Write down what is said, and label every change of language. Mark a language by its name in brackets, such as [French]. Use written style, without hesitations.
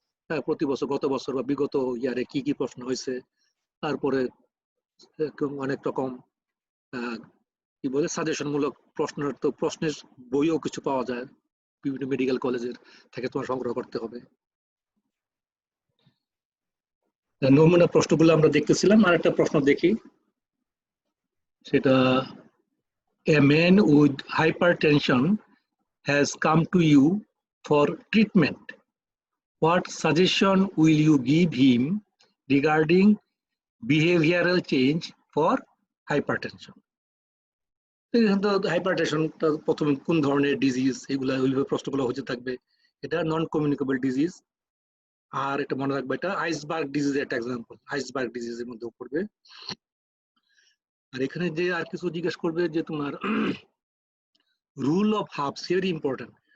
[Bangla] হ্যাঁ, প্রতি বছর, গত বছর বা বিগত ইয়ারে কি কি প্রশ্ন হয়েছে। তারপরে অনেক রকম কি বলে সাজেশন মূলক প্রশ্নের, তো প্রশ্নের বইও কিছু পাওয়া যায় বিভিন্ন মেডিকেল কলেজের থেকে, তোমার সংগ্রহ করতে হবে। নমুনা প্রশ্নগুলো আমরা দেখতেছিলাম, আর একটা প্রশ্ন দেখি, সেটা [English] a man with hypertension has come to you for treatment. What suggestion will you give him regarding behavioral change for hypertension? [Bangla] Hypertension প্রথমে কোন ধরনের ডিজিজ, এগুলা ওইভাবে প্রশ্নগুলো হতে থাকবে। এটা নন কমিউনিকেবল ডিজিজ। আর এটা মনে রাখবে, এটা আইসবার্গ ডিজিজের একটা এক্সাম্পল, আইসবার্গ ডিজিজের মধ্যে পড়বে। আর এখানে যে আর কিছু জিজ্ঞেস করবে যে তোমার রুল অফ হাফস, ভেরি ইম্পর্টেন্ট।